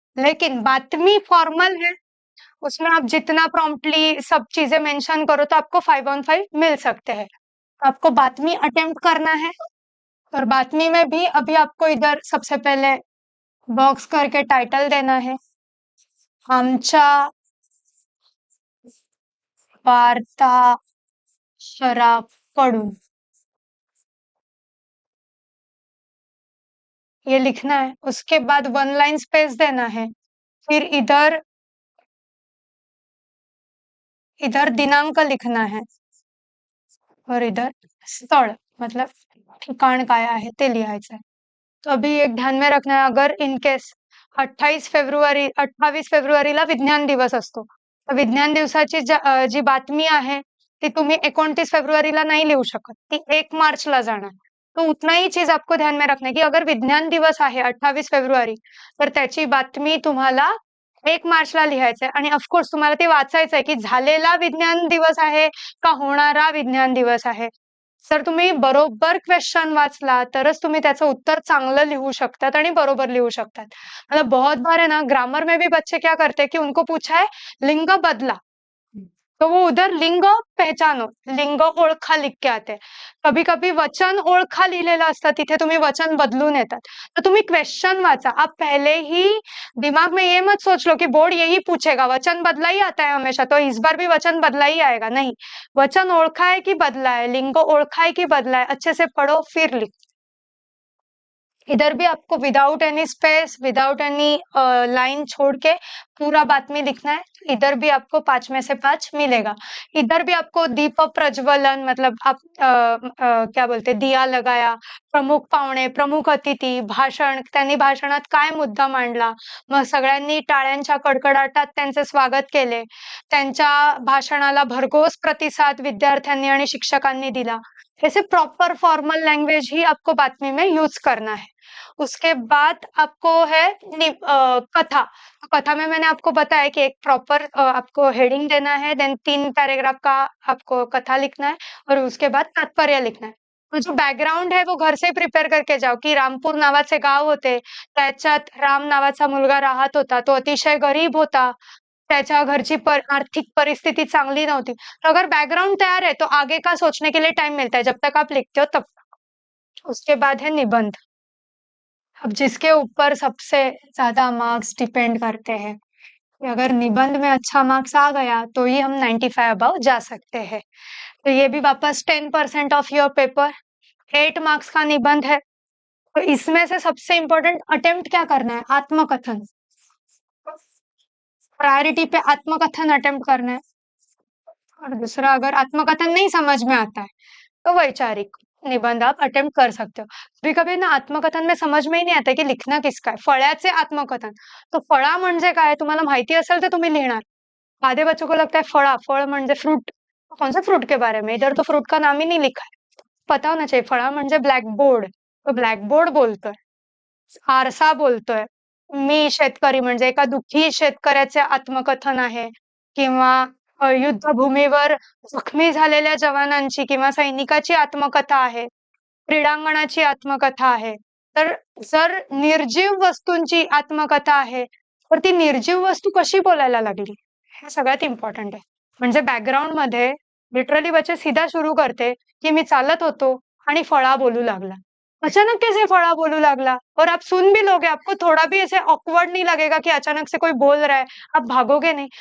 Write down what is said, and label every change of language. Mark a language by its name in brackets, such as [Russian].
[Hindi] लेकिन बातमी फॉर्मल है, उसमें आप जितना प्रॉम्प्टली सब चीजें मेंशन करो तो आपको 5 on 5 मिल सकते हैं. आपको बातमी अटेम्प्ट करना है और बातमी में भी अभी आपको इधर सबसे पहले बॉक्स करके टाइटल देना है. [Marathi] आमच्या वार्ताहराकडून [Hindi] ये लिखना है. उसके बाद 1 लाइन स्पेस देना है. फिर इधर दिनांक लिखना है और इधर स्थळ मतलब [Marathi] ठिकाण काय आहे ते लिहायचं आहे. [Hindi] तो अभी एक ध्यान में रखना है, [Marathi] अगर इन केस 28 फेब्रुवारीला विज्ञान दिवस असतो, तर विज्ञान दिवसाची जी बातमी आहे ती तुम्ही 29 फेब्रुवारीला नहीं लिहू शकत, ती 1 मार्चला जाणार. [Hindi] तो उतना ही चीज आपको ध्यान में रखना है की अगर [Marathi] विज्ञान दिवस आहे 28 फेब्रुवारी तर त्याची बातमी तुम्हाला 1 मार्चला लिहायचं आहे आणि ऑफकोर्स तुम्हाला ते वाचायचं आहे की झालेला विज्ञान दिवस आहे का होणारा विज्ञान दिवस आहे. जर तुम्ही बरोबर क्वेश्चन वाचला तरच तुम्ही त्याचं उत्तर चांगलं लिहू शकतात आणि बरोबर लिहू शकतात. [Hindi] मतलब बहुत बार है ना ग्रामर में भी बच्चे क्या करते हैं कि उनको पूछा है लिंग बदला, तो वो उधर लिंग पहचानो, लिंग ओळखा लिख के आते हैं. कभी कभी [Marathi] वचन ओळखा लिहिलेलं असतं, तिथे तुम्ही वचन बदलून येतात. तर तुम्ही क्वेश्चन वाचा. [Hindi] आप पहले ही दिमाग में ये मत सोच लो कि बोर्ड यही पूछेगा, वचन बदला ही आता है हमेशा, तो इस बार भी वचन बदला ही आएगा. नहीं, वचन ओळखा है कि बदला है, लिंग ओळखा है कि बदला है, अच्छे से पढ़ो फिर लिखो. इधर भी आपको without any space, without any line छोड़ के पूरा बातमी लिखना है. इधर भी आपको 5 में से 5 मिलेगा. इधर भी आपको दीप प्रज्वलन मतलब आप क्या बोलते दिया लगाया, [Marathi] प्रमुख पाहुणे, प्रमुख अतिथी, भाषण, त्यांनी भाषणात काय मुद्दा मांडला, मग सगळ्यांनी टाळ्यांच्या कडकडाटात त्यांचे स्वागत केले, त्यांच्या भाषणाला भरघोस प्रतिसाद विद्यार्थ्यांनी आणि शिक्षकांनी दिला. [Hindi] ऐसे प्रॉपर फॉर्मल लैंग्वेज ही आपको बातमी में यूज करना है. उसके बाद आपको है कथा. कथा में मैंने आपको बताया कि एक प्रॉपर आपको हेडिंग देना है, देन 3 पैराग्राफ का आपको कथा लिखना है और उसके बाद तात्पर्य लिखना है. तो जो बॅकग्राऊंड है वो घर से प्रिपेअर करके जाओ की [Marathi] रामपूर नावाचे गाव होते, त्याच्यात राम नावाचा मुलगा राहत होता, तो अतिशय गरीब होता, त्याच्या घरची आर्थिक परिस्थिति चांगली नव्हती. [Hindi] तो अगर बैकग्राउंड तैयार है तो आगे का सोचने के लिए टाइम मिलता है, जब तक आप लिखते हो तब तक. उसके बाद है निबंध. अब जिसके ऊपर सबसे ज्यादा मार्क्स डिपेंड करते हैं कि अगर निबंध में अच्छा मार्क्स आ गया तो ही हम 95 अबव जा सकते हैं. तो ये भी वापस 10% ऑफ योर पेपर, 8 मार्क्स का निबंध है. तो इसमें से सबसे इम्पोर्टेंट अटेम्प्ट क्या करना है, आत्मकथन. प्रायोरिटी पे आत्मकथन अटेम्प्ट करना है, और दूसरा अगर आत्मकथन नहीं समझ में आता है तो वैचारिक निबंध आप अटेम्प्ट कर सकते हो। कभी कभी ना आत्मकथन में समझ में ही नहीं आता की लिखणं किसका आहे. [Marathi] फळ्याचे आत्मकथन, तो फळा म्हणजे काय तुम्हाला माहिती असेल तर तुम्ही लिहिणार. [Hindi] आधे बच्चों को लगता है फड़ा, [Marathi] फल म्हणजे फ्रूट, [Hindi] कौन सा फ्रूट के बारे में, इधर तो फ्रूट का नाम ही नहीं लिखा है. पता होना चाहिए. [Marathi] फळा म्हणजे ब्लॅक बोर्ड, तो ब्लॅक बोर्ड बोलतोय, आरसा बोलतोय. मी शेतकरी म्हणजे एका दुःखी शेतकऱ्याचे आत्मकथन आहे, किंवा युद्धभूमीवर जखमी झालेल्या जवानांची किंवा सैनिकाची आत्मकथा आहे, क्रीडांगणाची आत्मकथा आहे. तर जर निर्जीव वस्तूंची आत्मकथा आहे, तर ती निर्जीव वस्तू कशी बोलायला लागली हे सगळ्यात इम्पॉर्टंट आहे. म्हणजे बॅकग्राऊंडमध्ये लिटरली [Hindi] बच्चे सीधा शुरू करते की [Marathi] मी चालत होतो आणि फळा बोलू लागला. [Hindi] अचानक कैसे फड़ा बोलू लागला, और आप सुन भी लोगे, आपको थोड़ा भी ऐसे ऑकवर्ड नहीं लगेगा कि अचानक से कोई बोल रहा है, आप भागोगे नहीं.